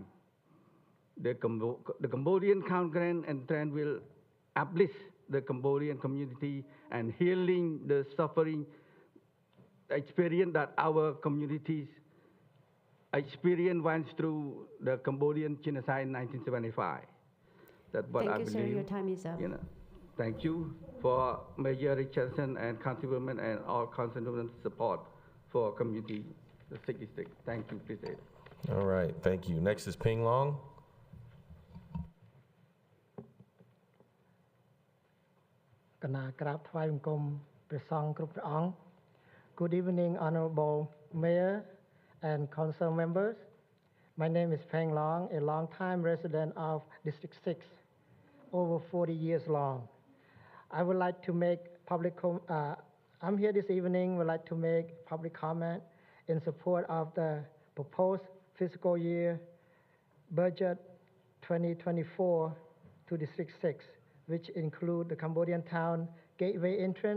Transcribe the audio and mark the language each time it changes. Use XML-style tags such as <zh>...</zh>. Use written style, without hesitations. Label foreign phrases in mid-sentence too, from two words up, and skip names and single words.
<en>The Cambodian Count Grant entrant will uplift the Cambodian community and healing the suffering experience that our communities experienced once through the Cambodian genocide in 1975. That's what I Thank you, believe. sir. Your time is up. Thank you for Mayor Richardson and councilwomen and all councilwomen support for community, the 6th district. Thank you, appreciate it. All right, thank you. Next is Ping Long.</en> <km>គណៈក្រាបថ្វាយបង្គំព្រះសង្ឃគ្រប់ព្រះអង្គ</km> <en>Good evening, Honorable Mayor and Council members. My name is Peng Long, a long-time resident of District 6, over 40 years long. I would like to make I'm here this evening, would like to make public comment in support of the proposed fiscal year budget 2024 to District 6, which include the Cambodian town gateway entrance.</en>